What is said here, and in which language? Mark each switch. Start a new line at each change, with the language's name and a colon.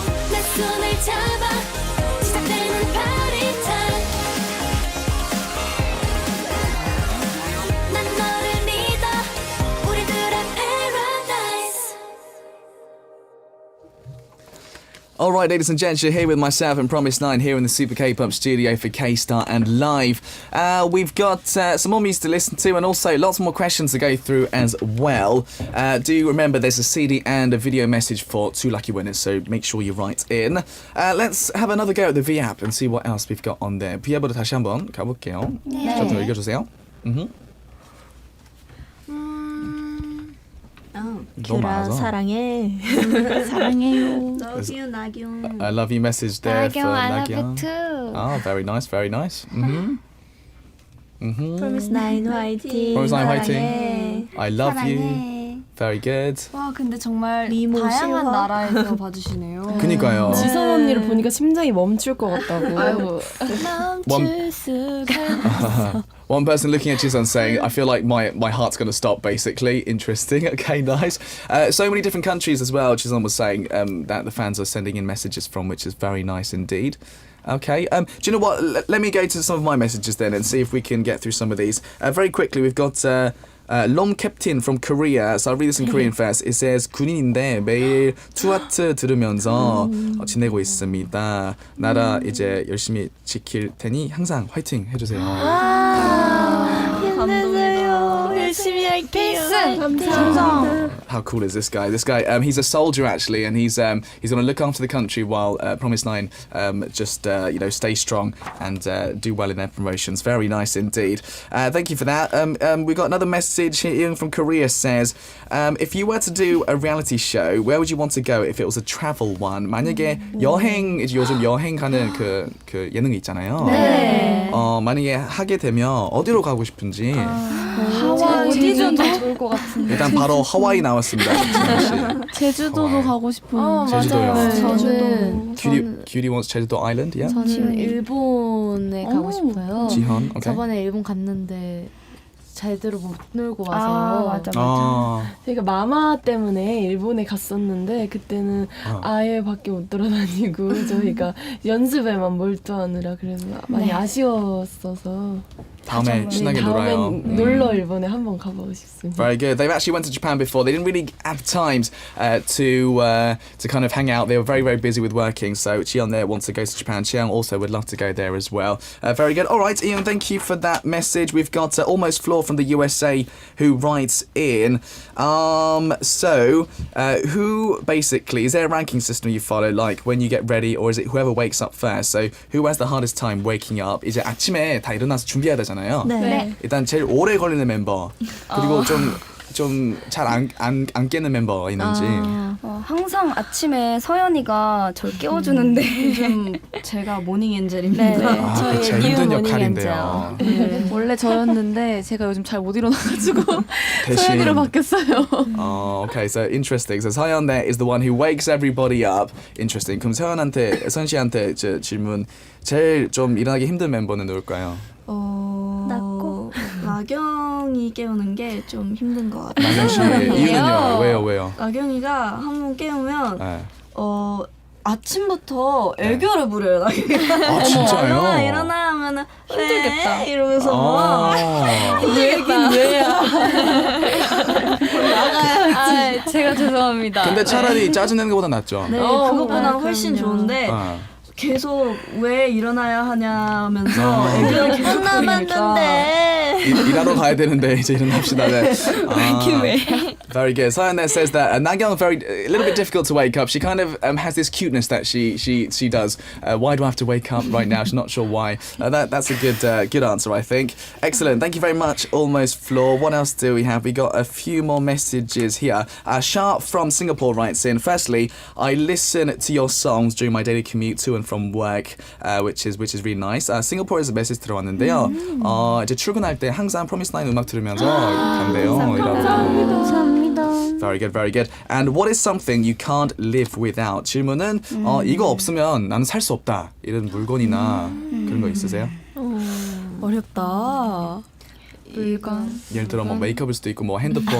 Korean: 내 손을 잡아 시작되는 party time 난 너를 믿어 우리들의 paradise
English: Alright, ladies and gents, you're here with myself and Promisenine here in the Super K-Pop studio for K-Star and Live. We've got some more music to listen to and also lots more questions to go through as well. Do remember there's a CD and a video message for 2 lucky winners, so make sure you write in. Let's have another go at the V-app and see what else we've got on there.
Korean: V-app으로 다시 한번 가볼게요. 좀 더 읽어주세요. 너무 큐라 많아서. 사랑해. 사랑해요.
English: Love you 나경. I love you message there for 나경, I love you Nagyang. too. Oh, very nice, very nice.
Korean: 프로미스나인 화이팅. 프로미스나인 화이팅. 사랑해.
English: I love you.
Korean: 사랑해.
English: Very good.
Korean: 와 근데 정말 미모 다양한 실화. 나라에서 봐주시네요. 그니까요. 지선 언니를 보니까 심장이 멈출 것 같다고. 멈출
English: One-
Korean: 수가
English: One person looking at Jisun saying, I feel like my heart's going to stop, basically. Interesting. Okay, nice. So many different countries as well, Jisun was saying, that the fans are sending in messages from, which is very nice indeed. Okay. Do you know what? Let me go to some of my messages then and see if we can get through some of these. Very quickly, we've got Lom Captain from Korea. So I'll read this in Korean first. It says,
Korean: 군인인데 매일 투아트 들으면서 지내고 있습니다. 나라 이제 열심히 지킬 테니 항상 화이팅 해주세요. 힘내세요. 열심히 할게요.
English: How cool is this guy? This guy, he's a soldier actually, and he's going to look after the country while Promisenine just stay strong and do well in their promotions. Very nice indeed. Thank you for that. We got another message here from Korea. Says, if you were to do a reality show, where would you want to go if it was a travel one?
Korean: 만약에 여행 이제 요즘 여행 가는 그 예능이 있잖아요. 네. 만약에 하게 되면 어디로 가고 싶은지. 하와이, 어디든 다 좋을 것 같은데. 일단 바로 하와이 나왔습니다. 진아 씨. 제주도도 하와이. 가고 싶은. 제주도요. 맞아요. 제주도.
English: Cutie wants 제주도 아일랜드, yeah?
Korean: 저는 일본에 가고 싶어요. 지현, 오케이. 저번에 일본 갔는데 제대로 못 놀고 와서 맞아. 저희가 마마 때문에 일본에 갔었는데 그때는 아예 밖에 못 돌아다니고 저희가 연습에만 몰두하느라 그래서 많이 아쉬웠어서 다음에 신나게 놀아요. 다음엔 놀러 일본에 한번 가보고 싶습니다.
English: Very good. They've actually went to Japan before. They didn't really have times to kind of hang out. They were very, very busy with working. So Cheon there wants to go to Japan. Cheon also would love to go there as well. Very good. All right, Ian, thank you for that message. We've got Almost Floor from the USA who writes in. Who basically, is there a ranking system you follow, like when you get ready, or is it whoever wakes up first? So who has the hardest time waking up?
Korean: 이제 아침에 다 일어나서 준비해야 되잖아요. 네. 일단 제일 오래 걸리는 멤버 그리고 좀 잘 안 깨는 멤버가 있는지. 항상 아침에 서연이가 절 깨워주는데 요즘 제가 모닝 엔젤입니다. 네. 저희 제일 힘든 역할인데요. 원래 저였는데 제가 요즘 잘 못 일어나가지고 대신 서연이로 바뀌었어요.
English: Okay, so interesting. So 서연 there is the one who wakes everybody up. Interesting.
Korean: 그럼 서연 씨한테 저 질문. 제일 좀 일어나기 힘든 멤버는 누굴까요? 낮고 나경이 깨우는 게 좀 힘든 것 같아요. 나경 씨 이유는요? 왜요? 나경이가 한 번 깨우면 네. 아침부터 애교를 부려요. 나경이가. 아 진짜요? 일어나 하면은 힘들겠다. 네, 이러면서 막 얘긴 왜야? 제가 죄송합니다. 근데 차라리 짜증내는 것보다 낫죠. 네, 그것보다 훨씬 그럼요. 좋은데 아. 계속 왜 일어나야 하냐면서 애교를 계속 부리니까. 일하러 가야 되는데 이제 일어납시다. 네. 왜?
English: Very good. Sayan there says that Nagyang a little bit difficult to wake up. She kind of has this cuteness that she does. Why do I have to wake up right now? She's not sure why. That's a good answer, I think. Excellent. Thank you very much, Almost Floor. What else do we have? We got a few more messages here. Sharp from Singapore writes in. Firstly, I listen to your songs during my daily commute to and from work, which is really nice.
Korean: 싱가포르에서 메시지 들어왔는데요. 이제 출근할 때 항상 프로미스나인 음악 들으면서 간대요. 감사합니다.
English: Very good, very good. And what is something you can't live without?
Korean: 질문은 이거 없으면 나는 살 수 없다. 이런 물건이나 그런 거 있으세요? 어렵다. 물건. 예를 들어 뭐 메이크업일 수도 있고 뭐 핸드폰.